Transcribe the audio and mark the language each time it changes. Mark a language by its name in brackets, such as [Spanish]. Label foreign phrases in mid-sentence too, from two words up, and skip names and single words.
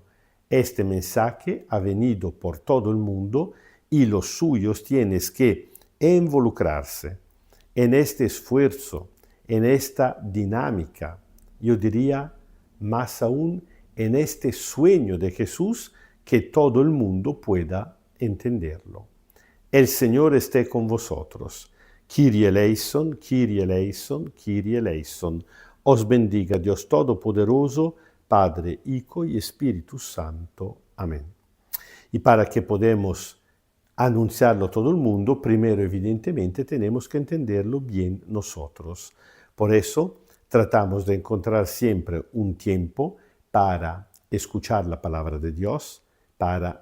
[Spanish] Este mensaje ha venido por todo el mundo y los suyos tienen que involucrarse en este esfuerzo, en esta dinámica, yo diría más aún en este sueño de Jesús que todo el mundo pueda entenderlo. El Señor esté con vosotros. [Greek] Κύριε ελέησον, Κύριε ελέησον, Κύριε ελέησον. [Spanish] Os bendiga Dios Todopoderoso, Padre, Hijo y Espíritu Santo. Amén. Y para que podamos anunciarlo a todo el mundo, primero evidentemente tenemos que entenderlo bien nosotros. Por eso tratamos de encontrar siempre un tiempo para escuchar la palabra de Dios, para